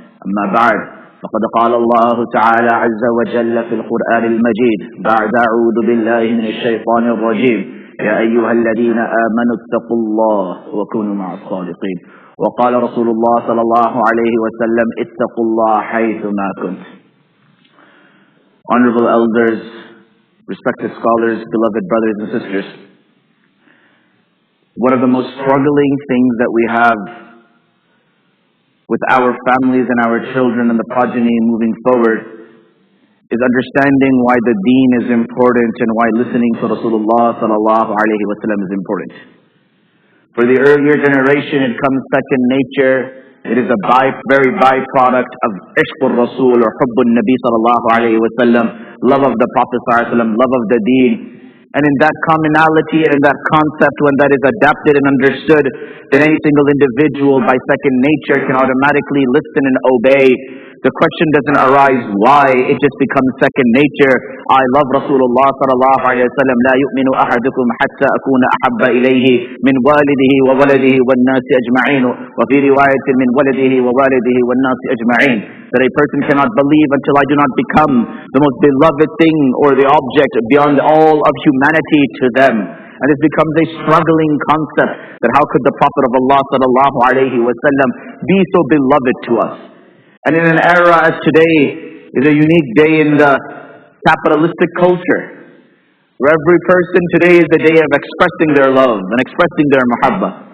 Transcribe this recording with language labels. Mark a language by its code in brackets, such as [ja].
[ar] أما بعد، فقد قال الله تعالى عز وجل في القرآن المجيد بعد أعوذ بالله من الشيطان الرجيم: يا أيها الذين آمنوا اتقوا الله وكونوا مع الصادقين. وقال رسول الله صلى الله عليه وسلم: اتقوا الله حيثما كنت. [en] Honorable elders, respected scholars, beloved brothers and sisters, one of the most struggling things that we have with our families and our children and the progeny moving forward is understanding why the deen is important and why listening to Rasulullah sallallahu alaihi wasallam is important. For the earlier generation, it comes second nature. It is a very byproduct of ishqur Rasul or hubbun Nabi sallallahu alaihi wasallam, love of the Prophet sallallahu alaihi wasallam, love of the deen. And in that commonality and in that concept, when that is adapted and understood, then any single individual by second nature can automatically listen and obey. The question doesn't arise why, it just becomes second nature. I love Rasulullah sallallahu alayhi wa sallam. [ar] لا يؤمن أحدكم حتى أكون أحب إليه من والده وولده والناس أجمعين وفي رواية من ولده ووالده والناس أجمعين. [en] That a person cannot believe until I do not become the most beloved thing or the object beyond all of humanity to them. And this becomes a struggling concept, that how could the Prophet of Allah sallallahu alayhi wa sallam be so beloved to us? And in an era as today is a unique day in the capitalistic culture, where every person today is the day of expressing their love and expressing their muhabba.